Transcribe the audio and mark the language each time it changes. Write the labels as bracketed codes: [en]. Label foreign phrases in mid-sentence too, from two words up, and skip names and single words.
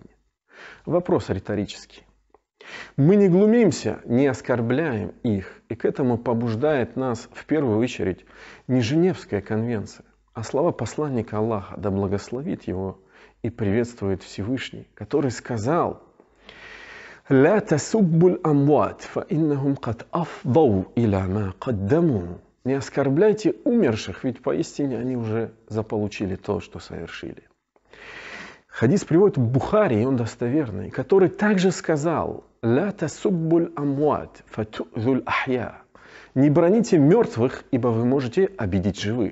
[ru] Вопрос риторический. Мы не глумимся, не оскорбляем их, и к этому побуждает нас в первую очередь не Женевская конвенция, а слова посланника Аллаха, да благословит его и приветствует Всевышний, который сказал: [ar] «لا تسبوا الأموات، فإنهم قد أفضوا إلى ما قدموا». [ru] Не оскорбляйте умерших, ведь поистине они уже заполучили то, что совершили. Хадис приводит Бухари, и он достоверный, который также сказал: [ar] «لا تسبوا الأموات، فتؤذوا الأحياء». [ru] Не броните мертвых, ибо вы можете обидеть живых.